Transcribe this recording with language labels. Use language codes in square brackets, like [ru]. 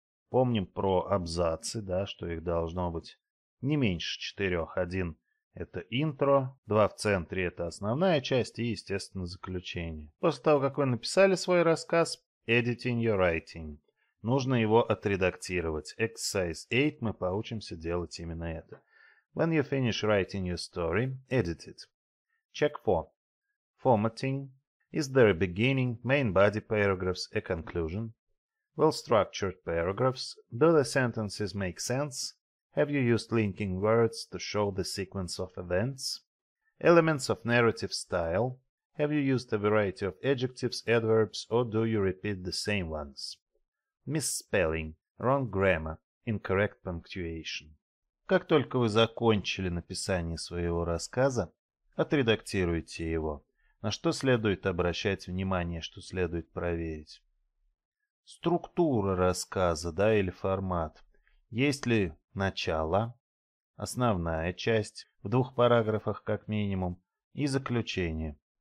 [ru] Помним про абзацы, да, что их должно быть не меньше 4. Один — это интро, 2 в центре — это основная часть и, естественно, заключение. После того, как вы написали свой рассказ, [en] editing your writing. [ru] Нужно его отредактировать. [en] Exercise 8 [ru] мы поучимся делать именно это. [en] When you finish writing your story, edit it. Check for formatting. Is there a beginning, main body paragraphs, a conclusion? Well-structured paragraphs. Do the sentences make sense? Have you used linking words to show the sequence of events? Elements of narrative style. Have you used a variety of adjectives, adverbs, or do you repeat the same ones? Misspelling, wrong grammar, incorrect punctuation. [ru] Как только вы закончили написание своего рассказа, отредактируйте его. На что следует обращать внимание, что следует проверить? Структура рассказа, да, или формат. Есть ли начало, основная часть, в 2 параграфах как минимум, и заключение.